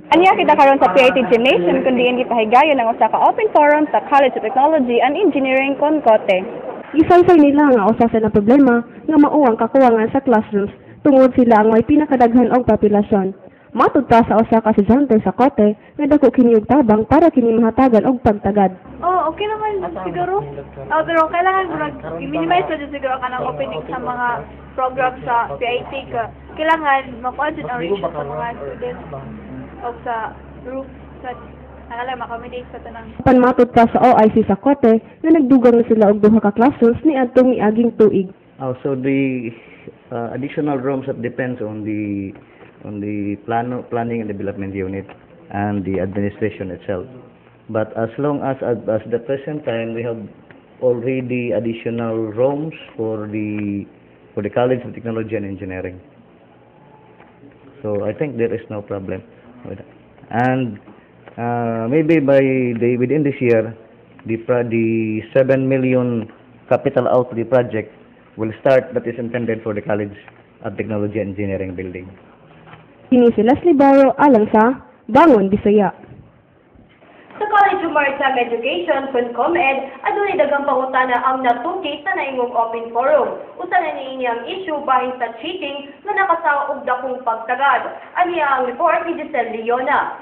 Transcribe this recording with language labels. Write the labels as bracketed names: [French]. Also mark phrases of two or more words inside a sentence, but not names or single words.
[Cebuano] Aniya kita karon sa PIT Gymnasium kun diin gipahigayon ang usa ka [English] open forum [Cebuano] sa College of Technology and Engineering Concote. Isaysay nila nga usa sa problema nga mao ang kakuwangan sa classrooms tungod sila ang may pinakadaghan og populasyon. Matud pa sa usa ka estudyante sa Cote nga dako kini og tabang para kini mahatagan og pagtagad. Oh, okay naman siguro. Pero kailangan i-minimize na siguro ka ng opening sa mga program sa PIT ka. Kailangan makuha ang ratio sa mga students o sa group sa makamidate sa tanang. Panmatud pa sa OIC sa Cote nga nagdugang na sila og duha ka classrooms ni adtong miaging tuig. [English] So the additional rooms that depends on the planning and development unit and the administration itself. But as long as the present time we have already additional rooms for the College of Technology and Engineering. So I think there is no problem with that. And maybe within this year, the 7 million capital outlay project will start that is intended for the College of Technology and Engineering building. [Cebuano] Kini si Leslie Barro alang sa Bangon Bisaya. Sa College of Maritime Education, CONCOMED, adunay daghang pangutana ang natuki sa naingong [English] open forum. [Cebuano] Usa na niini ang issue bahin sa cheating nga nakasawa og dakong pagtagad. Aniya ang report ni Giselle Leona.